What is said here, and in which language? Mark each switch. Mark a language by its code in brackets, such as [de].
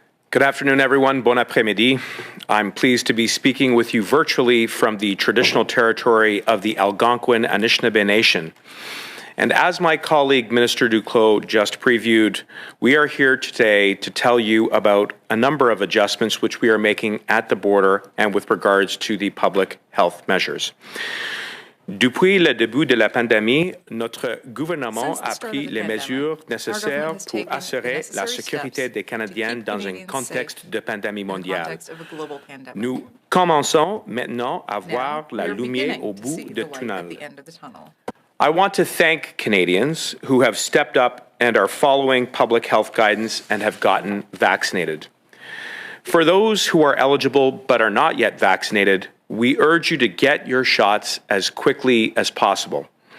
[en] Good afternoon, everyone. [fr] Bon après-midi. [en] I'm pleased to be speaking with you virtually from the traditional territory of the Algonquin Anishinaabe Nation. And as my colleague, Minister Duclos, just previewed, we are here today to tell you about a number of adjustments which we are making at the border and with regards to the public health measures. [fr] Depuis le début de la pandémie, notre gouvernement a pris les mesures nécessaires pour assurer la sécurité des Canadiens dans un contexte de pandémie mondiale. Nous commençons maintenant à voir la lumière au bout du tunnel. [en] I want to thank Canadians who have stepped up and are following public health guidance and have gotten vaccinated. For those who are eligible but are not yet vaccinated, we urge you to get your shots as quickly as possible.